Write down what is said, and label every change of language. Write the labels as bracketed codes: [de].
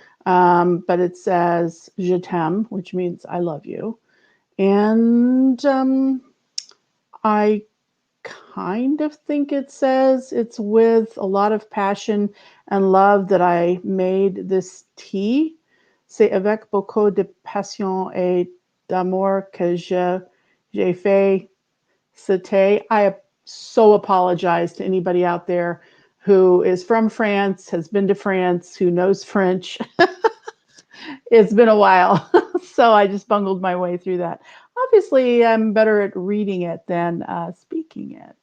[en] But it says [fr] "Je t'aime," [en] which means I love you, and I kind of think it says it's with a lot of passion and love that I made this tea. [fr] C'est avec beaucoup de passion et d'amour que j'ai fait Cité. [en] I so apologize to anybody out there who is from France, has been to France, who knows French. It's been a while, so I just bungled my way through that. Obviously, I'm better at reading it than speaking it.